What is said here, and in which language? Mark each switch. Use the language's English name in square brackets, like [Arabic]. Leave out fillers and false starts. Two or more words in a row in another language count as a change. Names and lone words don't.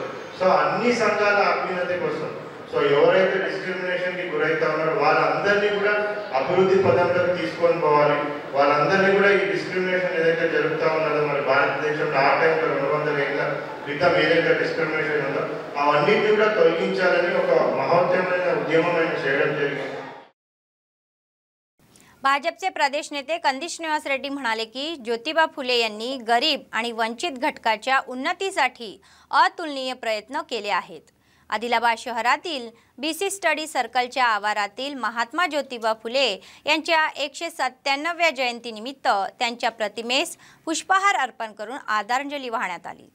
[Telugu] సో అన్ని సంఘాల అభ్యున్నతి కోసం, సో ఎవరైతే డిస్క్రిమినేషన్కి గురైతా ఉన్నారో వాళ్ళందరినీ కూడా అభివృద్ధి పదంలోకి తీసుకొని పోవాలి. వాళ్ళందరినీ కూడా ఈ డిస్క్రిమినేషన్ ఏదైతే జరుగుతూ ఉన్నదో మరి భారతదేశంలో ఆ టైంలో 200 ఏళ్ళ క్రితం ఏదైతే డిస్క్రిమినేషన్ ఉందో అవన్నిటిని కూడా తొలగించాలని ఒక మహోద్యమైన ఉద్యమం ఆయన చేయడం జరిగింది. [Marathi] भाजपचे प्रदेश नेते कंदी श्रीनिवास रेड्डी म्हणाले की ज्योतिबा फुले यांनी गरीब आणि वंचित घटकाच्या उन्नतीसाठी अतुलनीय प्रयत्न केले आहेत. आदिलाबाद शहरातील बीसी स्टडी सर्कलच्या आवारातील महात्मा ज्योतिबा फुले यांच्या 197व्या जयंतीनिमित्त त्यांच्या प्रतिमेस पुष्पहार अर्पण करून आदरांजली वाहण्यात आली.